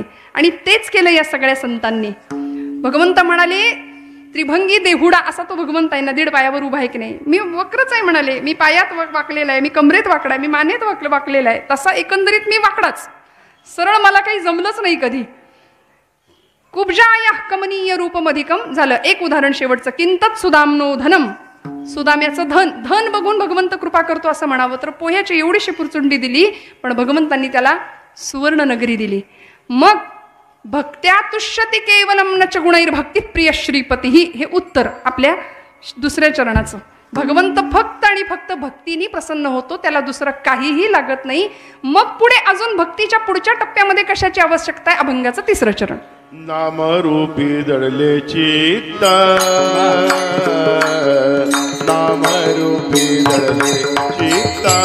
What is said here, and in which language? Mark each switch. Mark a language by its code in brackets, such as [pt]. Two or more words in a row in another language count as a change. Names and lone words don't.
[mr] आणि तेच केलं या सगळ्या संतांनी. भगवंत म्हणाले त्रिभंगी देहुडा असा तो भगवंत आहे ना, 1.5 पायावर उभा आहे की नाही. मी वक्रच आहे म्हणाले, मी पायात वाकलेला आहे, मी कमरेत वाकडा आहे, मी मानेत वाकलेला आहे. तसा एकंदरीत मी वाकडाच, सरळ मला काही जमलंच नाही कधी. [sa] कुब्जाया कमनीय रूपमधिकम झालं. [mr] एक उदाहरण शेवटचं, [sa] किंतत सुदामनो धनम. [mr] सुदाम्याचं धन, धन बघून भगवंत कृपा करतो असं म्हणावं तर पोह्याची एवढीशी पुरचुंडी दिली, पण भगवंतांनी त्याला सुवर्ण नगरी दिली. [sa] मग भक्त्या तुष्यति केवलम न च गुणैर भक्ती प्रिय श्रीपती. [mr] हे उत्तर आपल्या 2ऱ्या चरणाचं. भगवंत फक्त आणि फक्त भक्तीने प्रसन्न होतो, त्याला दुसरं काहीही लागत नाही. मग पुढे अजून भक्तीच्या पुढच्या टप्प्यामध्ये कशाची आवश्यकता आहे? अभंगाचं 3रं चरण. नामरूपी दडले चित्त, नामरूपी दडले चित्त,